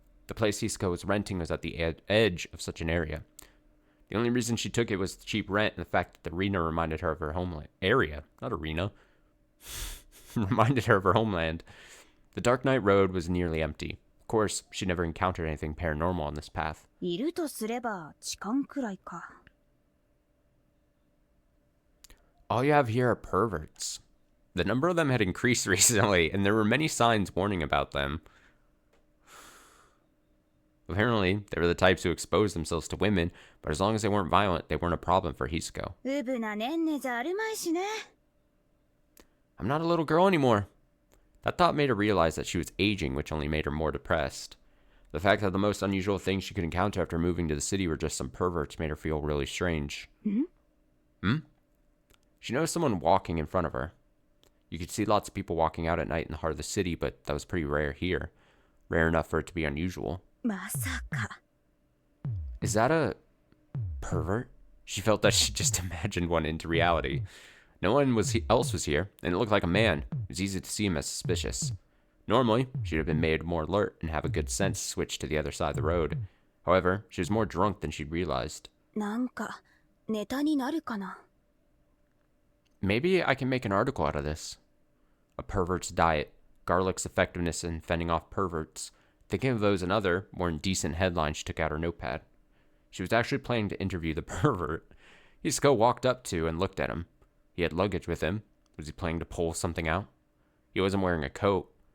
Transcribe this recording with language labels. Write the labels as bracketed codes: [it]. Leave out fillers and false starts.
[en] The place Hisako was renting was at the edge of such an area. The only reason she took it was the cheap rent and the fact that the arena reminded her of her homeland. Area, not arena. Reminded her of her homeland. The dark night road was nearly empty. Of course, she never encountered anything paranormal on this path. [ja] いるとすれば痴漢くらいか。 [en] All you have here are perverts. The number of them had increased recently, and there were many signs warning about them. Apparently, they were the types who exposed themselves to women, but as long as they weren't violent, they weren't a problem for Hisako. [ja] うぶなねんねじゃあるまいしね。 [en] I'm not a little girl anymore. That thought made her realize that she was aging, which only made her more depressed. The fact that the most unusual things she could encounter after moving to the city were just some perverts made her feel really strange. She noticed someone walking in front of her. You could see lots of people walking out at night in the heart of the city, but that was pretty rare here. Rare enough for it to be unusual. [ja] まさか。 [en] Is that a pervert? She felt that she just imagined one into reality. No one else was here, and it looked like a man. It was easy to see him as suspicious. Normally, she'd have been made more alert and have a good sense to switch to the other side of the road. However, she was more drunk than she'd realized. [ja] なんかネタになるかな。 [en] Maybe I can make an article out of this. A pervert's diet, garlic's effectiveness in fending off perverts. Thinking of those and other, more indecent headlines, she took out her notepad. She was actually planning to interview the pervert. Hisako walked up to and looked at him. He had luggage with him. Was he planning to pull something out? He wasn't wearing a coat.